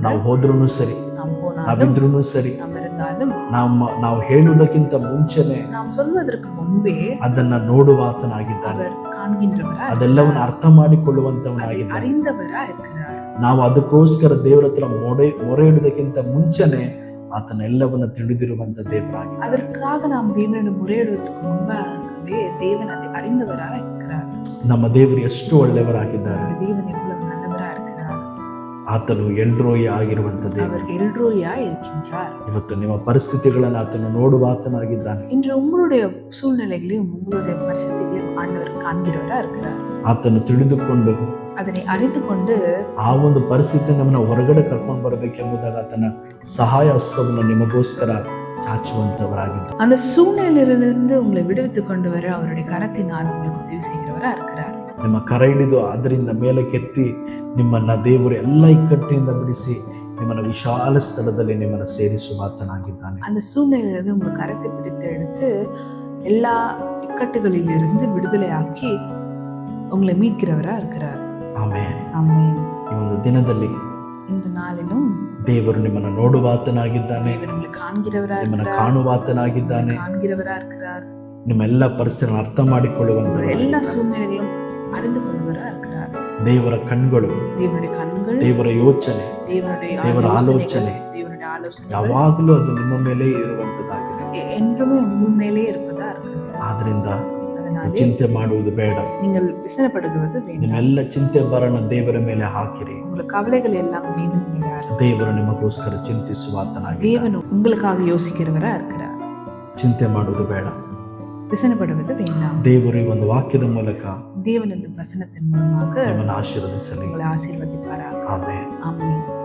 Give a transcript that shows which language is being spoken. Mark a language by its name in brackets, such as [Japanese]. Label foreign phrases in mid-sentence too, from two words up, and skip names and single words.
[Kannada] ನಾವು ಹೋದ್ರೂ ಸರಿ, [Tamil] நாம் போனாலும் [Kannada] ನಾವಿದ್ರೂ ಸರಿ, [Tamil] நாம் இருந்தாலும் [Kannada] ನಾವು ಹೇಳುವುದಕ್ಕಿಂತ ಮುಂಚೆನೆ [Tamil] நாம் சொல்வதற்கு முன்பே [Kannada] ಅದನ್ನ ನೋಡುವಾತನಾಗಿದ್ದಾನೆ. [Tamil] அவர் காண்கின்றவரா [Kannada] ಅದೆಲ್ಲವನ್ನ ಅರ್ಥ [Tamil] அதை [Kannada] ಮಾಡಿಕೊಳ್ಳುವಂತವನಾಗಿದ್ದಾನೆ. [Tamil] அறிந்தவரா இருக்கிறார். [Kannada] ನಾವು ಅದಕ್ಕೋಸ್ಕರ ದೇವರ ಹತ್ರ ಮೊರೆ ಇಡುವುದಕ್ಕಿಂತ ಮುಂಚೆನೆ ಆತನ ಎಲ್ಲವನ್ನ ತಿಳಿದಿರುವಂತ ದೇವರಾಗಿದ್ದಾನೆ. [Tamil] அதற்காக நாம் தேவனிடம் முறையிடுவதற்கு முன்பாகவே தேவன் அதை அறிந்தவரா இருக்கிறார். [Kannada] ನಮ್ಮ ದೇವರು ಎಷ್ಟು ಒಳ್ಳೆಯವರಾಗಿದ್ದಾರೆ. [Tamil] நம்முடைய தேவன் எவ்வளவு நல்லவரா இருக்கிறார். [Kannada] ಆತನು ಎಲ್ರೋಯಿ ಆಗಿರುವಂತ ದೇವರು. [Tamil] அவர் எல்ரோயா இருக்கின்றார். [Kannada] ಇವತ್ತು ನಿಮ್ಮ ಪರಿಸ್ಥಿತಿಗಳನ್ನು ಆತನು ನೋಡುವಾತನಾಗಿದ್ದಾನೆ. [Tamil] இன்று உங்களுடைய சூழ்நிலைகளையும் உங்களுடைய பரிசுத்தைகளையும் ஆண்டவர் காண்கிறவரா இருக்கிறார். [Kannada] ಆತನು ತಿಳಿದುಕೊಂಡು [Tamil] அதனை அறிந்து கொண்டு [Kannada] ಆ ಒಂದು ಪರಿಸ್ಥಿತಿ ನಮ್ಮನ್ನ ಹೊರಗಡೆ ಕರ್ಕೊಂಡು ಬರಬೇಕೆಂಬುದಾಗ ಆತನ ಸಹಾಯ ಹಸ್ತವನ್ನು ನಿಮಗೋಸ್ಕರ ಚಾಚುವಂತವರಾಗಿದ್ದಾರೆ. [Tamil] அந்த சூழ்நிலையிலிருந்து உங்களை விடுவித்துக் கொண்டு வர அவருடைய கரத்தினால் உங்களுக்கு உதவி செய்கிறவரா இருக்கிறார். [Kannada] ನಿಮ್ಮ ಕರ ಹಿಡಿದು ಅದರಿಂದ ಮೇಲಕ್ಕೆತ್ತಿ ನಿಮ್ಮನ್ನ ದೇವರು ಎಲ್ಲ ಇಕ್ಕಟ್ಟಿನಿಂದ ಬಿಡಿಸಿ ನಿಮ್ಮನ್ನ ವಿಶಾಲ ಸ್ಥಳದಲ್ಲಿ ನಿಮ್ಮನ್ನ ಸೇರಿಸುವಾತನಾಗಿದ್ದಾನೆ. [Tamil] அந்த சூழ்நிலையிலிருந்து உங்க கரத்தை பிடித்து எடுத்து எல்லா இக்கட்டுகளிலிருந்து விடுதலையாக்கி உங்களை மீட்கிறவரா இருக்கிறார். [Kannada] ಆಮೆನ್. [Tamil] ஆமென். [Kannada] ಈ ಒಂದು ದಿನದಲ್ಲಿ [Tamil] இந்த நாளிலும் [Kannada] ದೇವರು ನಿಮ್ಮನ್ನ ನೋಡುವಾತನಾಗಿದ್ದಾನೆ, [Tamil] தேவன் உங்களை காண்கிறவரா [Kannada] ನಿಮ್ಮನ್ನ [Tamil] இருக்கிறார். [Kannada] ಕಾಣುವಾತನಾಗಿದ್ದಾನೆ. [Tamil] காண்கிறவரா இருக்கிறார். [Kannada] ನಿಮ್ಮ ಎಲ್ಲ ಪರಿಸ್ಥಿತಿಗಳನ್ನು ಅರ್ಥ [Tamil] உங்களுடைய [Kannada] ಮಾಡಿಕೊಳ್ಳುವಂತ [Tamil] எல்லா சூழ்நிலைகளும் அறிந்து கொள்வரா இருக்கிறார். [Kannada] ದೇವರ ಕಣ್ಗಳು, [Tamil] தேவனுடைய கண்கள், [Kannada] ದೇವರ ಯೋಚನೆ, [Tamil] தேவனுடைய தேவர ஆலோசனை, ஆலோசனை தேவனுடைய ஆலோசனை [Kannada] ಯಾವಾಗಲೂ ಅದು ನಿಮ್ಮ ಮೇಲೆ ಇರುವಂತದ್ದಾಗಿದೆ. [Tamil] என்றுமே உங்கள் மேலே இருப்பதா இருக்கிறது. [Kannada] ಆದ್ರಿಂದ [Tamil] அதனாலே [Kannada] ಚಿಂತೆ ಮಾಡುವುದು ಬೇಡ. [Tamil] நீங்கள் விசனப்படுகிறது வேண்டாம். [Kannada] ನಿಮ್ಮೆಲ್ಲ ಚಿಂತೆ ಬರಣ ದೇವರ ಮೇಲೆ ಹಾಕಿರಿ. [Tamil] உங்கள் கவலைகள் எல்லாம் தேவன் மேலே. [Kannada] ದೇವರು ನಿಮಗೋಸ್ಕರ ಚಿಂತಿಸುವಾತನಾಗಿದ್ದಾನೆ. [Tamil] தேவன் உங்களுக்காக யோசிக்கிறவரா இருக்கிறார். [Kannada] ಚಿಂತೆ ಮಾಡುವುದು ಬೇಡ. [Tamil] ವ್ಯಸನಪಡುವುದು வேண்டாம். [Kannada] ದೇವರು ಈ ಒಂದು ವಾಕ್ಯದ ಮೂಲಕ [Tamil] தேவனது வசனத்தின் மூலமாக [Kannada] ನಿಮ್ಮನ್ನು ಆಶೀರ್ವದಿಸಲಿ. [Tamil] உங்களை ஆசீர்வதிப்பாராக. [Kannada] ಆಮೆನ್. [Tamil] ஆமென்.